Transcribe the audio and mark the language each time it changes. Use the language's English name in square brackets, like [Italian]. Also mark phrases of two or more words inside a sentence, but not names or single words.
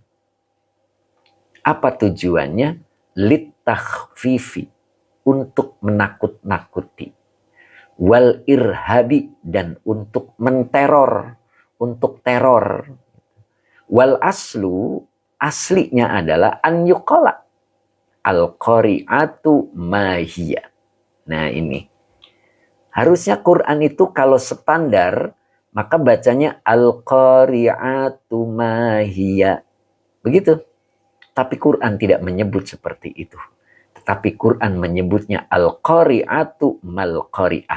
[Indonesian] Apa tujuannya? Litakhfifi, untuk menakut-nakuti, [Arabic] والإرهاب, [Indonesian] dan untuk menteror, untuk teror. [Arabic] والأصل, [Indonesian] aslinya adalah [Arabic] أن يقال القارعة ما هي. [Indonesian] Nah ini harusnya Quran itu kalau standar, maka bacanya [Arabic] القارعة ما هي. [Indonesian] Begitu. Tapi Quran tidak menyebut seperti itu. Tetapi Quran menyebutnya [Arabic] القارعة ما القارعة.